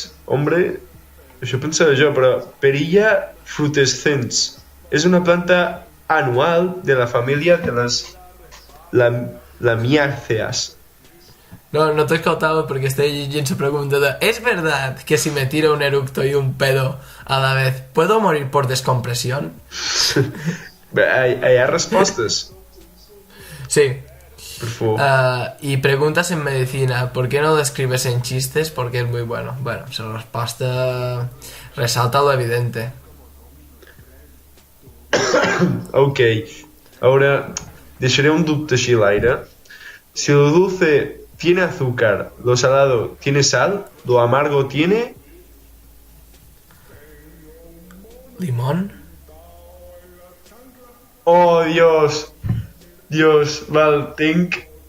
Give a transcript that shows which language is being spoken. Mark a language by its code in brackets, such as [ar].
[ca] Hombre, això pensava jo, però Perilla frutescens és una planta anual de la família de les lamiàceas. [es] No te escoltaba porque estoy leyendo su pregunta de ¿es verdad que si me tiro un eructo y un pedo a la vez puedo morir por descompresión? ¿Hay respuestas? Sí. Por favor. Y preguntas en medicina, ¿por qué no lo escribes en chistes? Porque es muy bueno. Bueno, su respuesta resalta lo evidente. Ok, ahora dejaré un [ca] dubte així a l'aire. [es] Si lo dulce tiene azúcar, lo salado tiene sal, lo amargo tiene... ¿Limón? [ca] Oh, Dios, val, tinc...